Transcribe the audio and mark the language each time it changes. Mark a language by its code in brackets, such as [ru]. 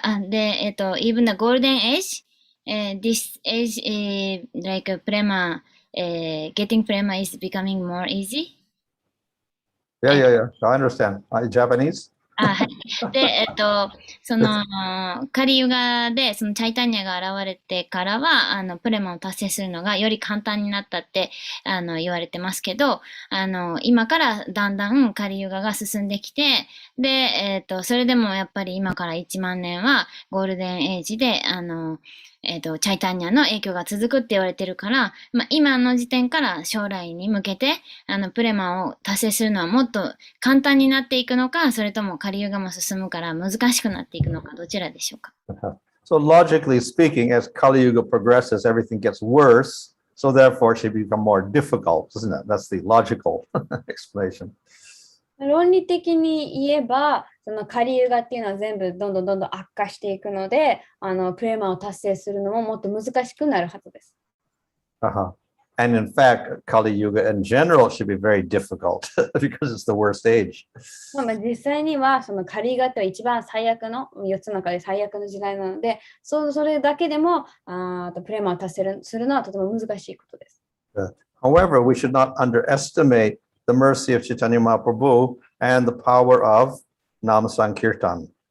[en] で、even the golden age, this age, like prema, getting prema is becoming more easy. Yeah. I understand. Japanese? [ja] はい。で、その、カリユガで、そのチャイタニアが現れてからは、プレマを達成するのがより簡単になったって、言われてますけど、今からだんだんカリユガが進んできて、で、それでもやっぱり今から1万年はゴールデンエイジで、チャイタニアの影響が続くって言われてるから、まあ、今の時点から将来に向けて、プレマを達成するのはもっと簡単になっていくのか、それともカリユガも進むから難しくなっていくのか、どちらでしょうか。 [en] So logically speaking, as Kali Yuga progresses, everything gets worse. So therefore, it should become more difficult, isn't it? That's the logical explanation. [ja] 論理的に言えば、そのカリユガっていうのは全部どんどん悪化していくので、プレマを達成するのももっと難しくなるはずです。 [en] And in fact, Kali Yuga in general should be very difficult because it's the worst age. [ja] まあ実際にはそのカリユガって一番最悪の4つの中で最悪の時代なので、それだけでもプレマを達成するのはとても難しいことです。 [en] However, we should not underestimate the mercy of Chaitanya Mahaprabhu and the power of Nama Sankirtan.